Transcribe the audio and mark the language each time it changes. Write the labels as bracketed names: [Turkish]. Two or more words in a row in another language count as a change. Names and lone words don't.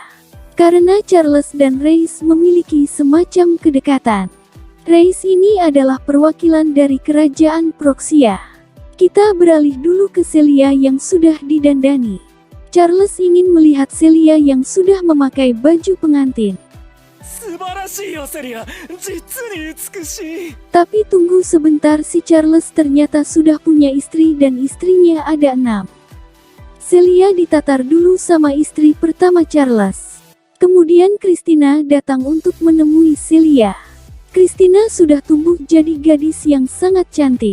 [Indonesian] Karena Charles dan Reis memiliki semacam kedekatan. Reis ini adalah perwakilan dari kerajaan Proxia. Kita beralih dulu ke Celia yang sudah didandani. Charles ingin melihat Celia yang sudah memakai baju pengantin. [Japanese] 素晴らしいよセリア、実に美しい。 [Indonesian] Tapi tunggu sebentar, si Charles ternyata sudah punya istri dan istrinya ada 6. Celia ditatar dulu sama istri pertama Charles. Kemudian Christina datang untuk menemui Celia. Christina sudah tumbuh jadi gadis yang sangat cantik.